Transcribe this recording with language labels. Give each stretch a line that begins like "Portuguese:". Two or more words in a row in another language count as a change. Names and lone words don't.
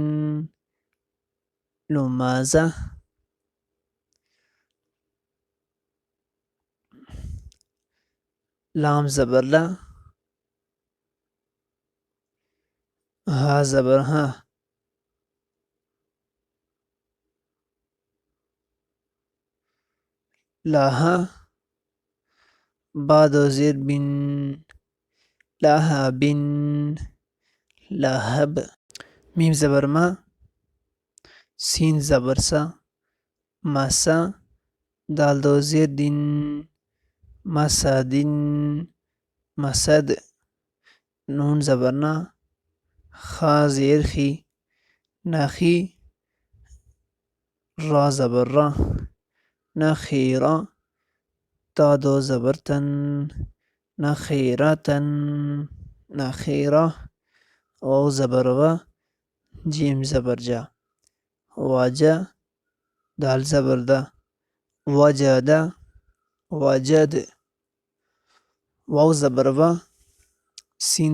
Urdu: لمزة لام زبر لا ہا زبر ہا لاہا با دو زیر بن لاہا بن لہب میم زبر ما سین زبر سا مسا دال دو زیر دن مسدن مسد نون زبر نا خا زیر خی نخی را زبر را نخیرا تا دو زبر تن نخیرتن نخیرہ واو زبر و جیم زبر جا واجا دال زبر دا وجد وجد واو زبر و سین